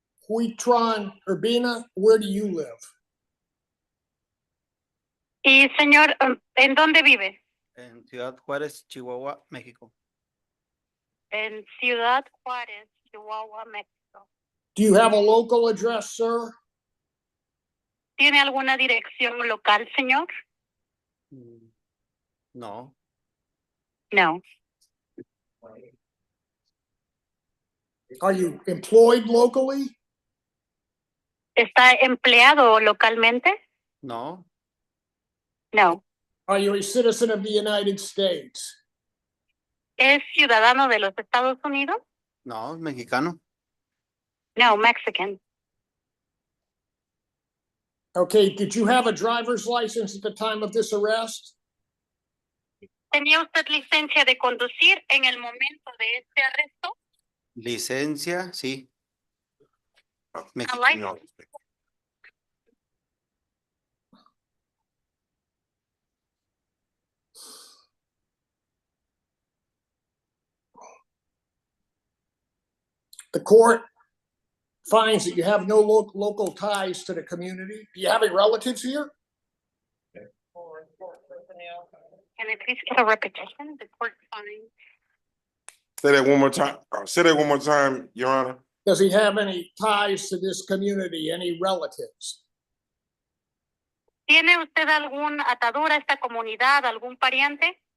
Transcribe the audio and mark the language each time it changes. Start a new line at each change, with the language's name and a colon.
English: 𝗗𝗏𝗞𝗃𝗯, where do you live?
Spanish: Y señor, ¿en dónde vive? En Ciudad Juárez, Chihuahua, México. En Ciudad Juárez, Chihuahua, México.
English: Do you have a local address, sir?
Spanish: ¿Tiene alguna dirección local, señor? No,
English: No. Are you employed locally?
Spanish: ¿Está empleado localmente? no,
English: No. Are you a citizen of the United States?
Spanish: ¿Es ciudadano de los Estados Unidos? no, mexicano.
English: No, Mexican. Okay, did you have a driver's license at the time of this arrest?
Spanish: ¿Tenía usted licencia de conducir en el momento de este arresto? Licencia, sí.
English: A license. The court finds that you have no local ties to the community. Do you have any relatives here? Can I please get a repetition? The court finds. Say that one more time. Say that one more time, Your Honor. Does he have any ties to this community, any relatives?
Spanish: ¿Tiene usted alguna atadura a esta comunidad, algún pariente?